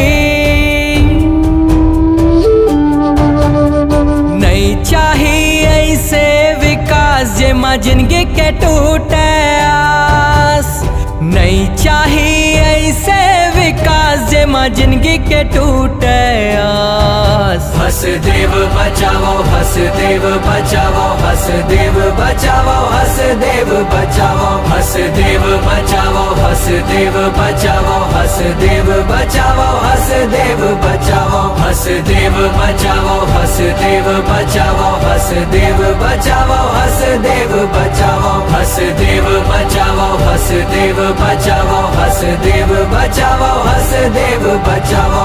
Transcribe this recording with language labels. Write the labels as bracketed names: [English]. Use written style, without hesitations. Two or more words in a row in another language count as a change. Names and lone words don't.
[Chhattisgarhi] नहीं चाहिए ऐसे विकास जेमा जिंदगी के टूटे आस। नहीं चाहिए ऐसे विकास जेमा जिंदगी के टूटे आस। हसदेव बचाओ, हसदेव बचाओ, हसदेव बचाओ, हसदेव बचाओ, हसदेव बचाओ, हसदेव बचाओ, हसदेव बचाओ, हसदेव बचाओ, हसदेव बचाओ, हसदेव बचाओ, हसदेव बचाओ, हसदेव बचाओ, हसदेव बचाओ, हसदेव बचाओ, हसदेव बचाओ, हसदेव बचाओ।